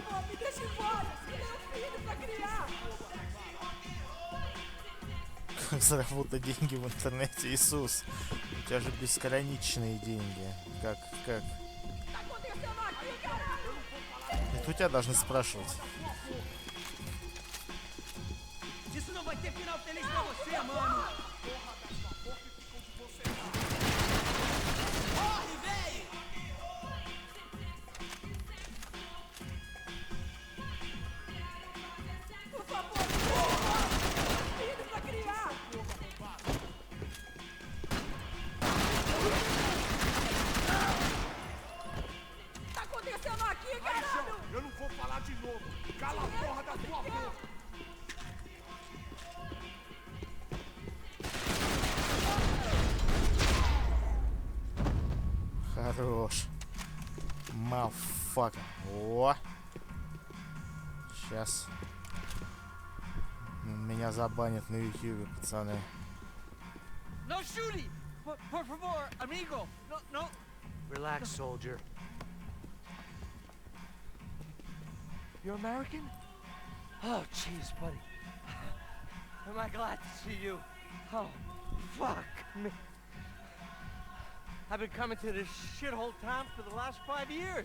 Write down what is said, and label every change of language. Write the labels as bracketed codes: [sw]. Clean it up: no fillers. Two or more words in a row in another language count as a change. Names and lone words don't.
[ru] Как заработать деньги в интернете, Иисус? У тебя же бесконечные деньги. Как? Это у тебя должны спрашивать. [pt] Isso não vai ter final feliz pra você, mano. Corre, véi! Por favor, filho pra criar! Tá acontecendo aqui, caralho? Eu não vou falar de novo. Cala a porra da tua boca. [ru] Хорош. Мафака. О! Сейчас. Меня забанят на ютубе, пацаны. [en] No shooting! [pt] Por favor, amigo! [en] No! Relax, soldier. You're American? Oh, jeez, buddy. Am I glad to see you? Oh, fuck me. I've been coming to this shithole town for the last 5 years.